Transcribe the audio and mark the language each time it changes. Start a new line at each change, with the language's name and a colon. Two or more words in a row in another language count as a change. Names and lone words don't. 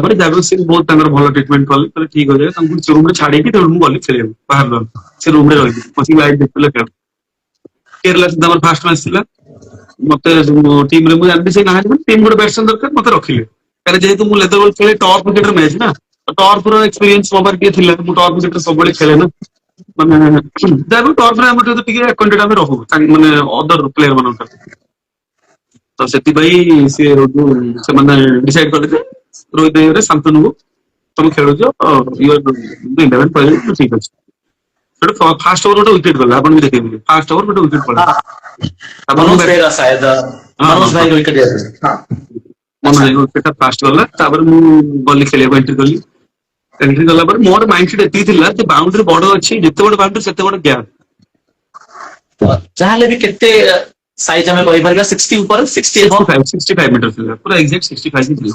Odia: ପରେ ଯାହା ସେ ବହୁତ ତାଙ୍କର ଭଲ ଟ୍ରିଟମେଣ୍ଟ କଲେ କହିଲେ ଠିକ ଅଛି ତାଙ୍କୁ ରୁମରେ ଛାଡିକି ତେଣୁ ମୁଁ ଗଲି ଖେଳିବାକୁ ବାହାରିଲ ସେ ରୁମରେ ରହିଲି ବସିକି ଲାଇଭ୍ ଦେଖୁଥିଲେ ଖେଳ କେରଳା ସହିତ ଆମର ଫାଷ୍ଟ ମ୍ୟାଚ୍ ଥିଲା ମତେ ଟିମରେ ମୁଁ ଜାଣିଲି ସେ ନାହାନ୍ତି ଟିମ୍ ଗୋଟେ ବ୍ୟାଟ୍ସମ୍ୟାନ ଦରକାର ମତେ ରଖିଲେ କାରଣ ଯେହେତୁ ମୁଁ
English: leather ball
Odia: ଖେଳେ ଟପ୍ ୱିକେଟର ମ୍ୟାଚ୍ ନା ଟର୍ଫର ଏକ୍ସପିରିଏନ୍ସ ମୋ ପାଖରେ ଟିକେ ଥିଲା ମୁଁ ଟପ୍ ୱିକେଟରେ ସବୁବେଳେ ଖେଳେ ନା ମାନେ ଯାହା ଟର୍ଫରେ ଆମର ଟିକେ ଆକ୍ୱାଣ୍ଟେଡ୍ ଆମେ ରହୁ ମାନେ
English: other player
Odia: ମାନଙ୍କ ଠାରୁ ତ ସେଥିପାଇଁ ସିଏ ସେମାନେ ଡିସାଇଡ୍ କଲେ ଯେ ରୋହିତ ଇଏରେ ଶାନ୍ତନୁକୁ ତମେ ଖେଳୁଛ ଇଲେଭେନ୍ ପଳେଇଲେ ଠିକ ଅଛି ସେଟା
English: fast over
Odia: ଗୋଟେ ୱିକେଟ ଗଲା ଆପଣ ବି ଦେଖେଇଥିଲେ
English: fast over
Odia: ଗୋଟେ ୱିକେଟ ପଳେଇଲା ତାପରେ ମୁଁ
Hindi: मनोज बेहरा शायद
Odia: ହଁ ହଁ मनोज ହଁ
Hindi: भाई को विकेट दिया हाँ
Odia: ମନେ
Hindi: अच्छा
Odia: ନାହିଁ ୱିକେଟଟା ଫାଷ୍ଟ ଗଲା ତାପରେ ମୁଁ ଗଲି ଖେଳିବାକୁ ଏଣ୍ଟ୍ରି କଲି ଏଣ୍ଟ୍ରି କଲା ପରେ ମୋର
English: mind set
Odia: ଏତିକି ଥିଲା ଯେ ବାଉଣ୍ଡ୍ରି ବଡ ଅଛି ଯେତେ ବଡ ବାଉଣ୍ଡ୍ରି ସେତେ ବଡ ଗ୍ୟାପ୍ ଯାହାହେଲେ ବି କେତେ ସାଇଜ ଆମେ କହିପାରିବା 60 ଉପରେ 60 ଏଭବ 65 ମିଟର ଥିଲା ପୁରା ଏକ୍ସାକ୍ଟ 65 ଥିଲା